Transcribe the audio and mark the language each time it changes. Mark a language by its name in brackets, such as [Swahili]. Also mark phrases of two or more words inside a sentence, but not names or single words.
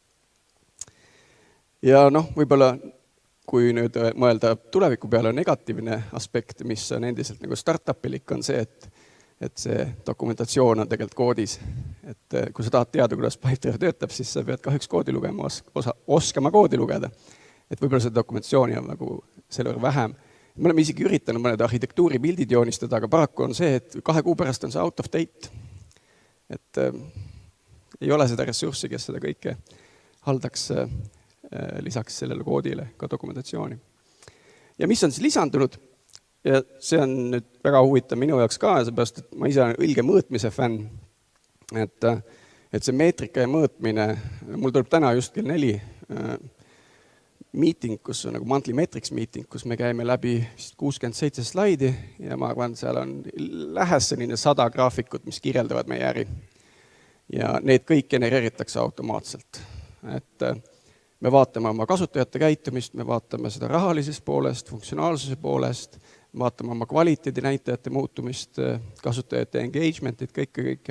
[Estonian] Ja võib-olla, kui nüüd mõelda tuleviku peale negatiivne aspekt, mis on endiselt nagu startupilik, on see, et see dokumentatsioon on tegelikult koodis. Et kui sa tahad teada, kuidas Pipedrive töötab, siis sa pead kahjuks koodi lugema, oskama koodi lugeda. Et võib-olla see dokumentatsiooni on nagu selle võrra vähem. Me oleme isegi üritanud mõned arhitektuuri pildid joonistada, aga paraku on see, et 2 kuu pärast on see [English] out of date. [Estonian] Et ei ole seda ressurssi, kes seda kõike haldaks lisaks sellele koodile ka dokumentatsiooni. Ja mis on siis lisandunud? Ja see on nüüd väga huvitav minu jaoks ka, seepärast, et ma ise olen õilge mõõtmise fänn. Et see meetrika ja mõõtmine, mul tuleb täna just kell 4 meeting, kus on nagu [English] monthly metrics meeting, [Estonian] kus me käime läbi 67 slaidi ja ma arvan, seal on lähes selline 100 graafikut, mis kirjeldavad meie äri. Ja need kõik genereeritakse automaatselt. Et me vaatame oma kasutajate käitumist, me vaatame seda rahalisest poolest, funktsionaalsuse poolest, vaatame oma kvaliteedi näitajate muutumist, kasutajate engagementit, kõike.